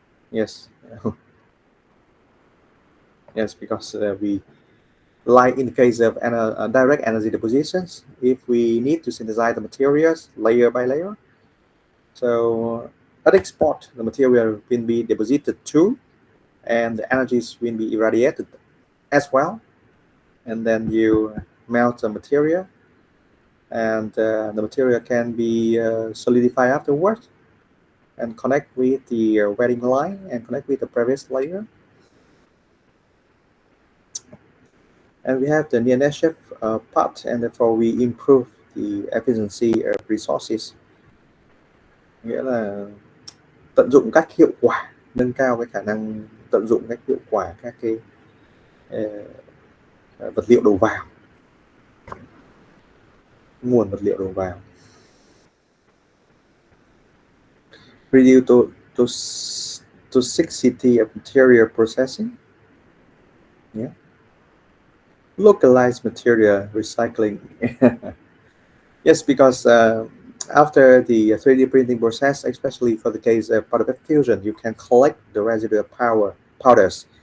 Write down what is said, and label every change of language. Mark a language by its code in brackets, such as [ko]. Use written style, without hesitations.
[en] Yes, yes, because we, like in the case of direct energy depositions, if we need to synthesize the materials layer by layer, so at export, the material will be deposited too, and the energies will be irradiated as well. And then you melt the material, and the material can be solidified afterwards and connect with the welding line and connect with the previous layer. And we have the near shift part, and therefore we improve the efficiency of resources, [vi] nghĩa là tận dụng cách hiệu quả, nâng cao cái khả năng tận dụng cách hiệu quả các cái vật liệu đầu vào, [en] nguồn vật liệu đầu vào. Reduce toxicity of material processing. Yeah. Localized material recycling. Yes, because after the 3D printing process, especially for the case of powder bed fusion, you can collect the residual powders.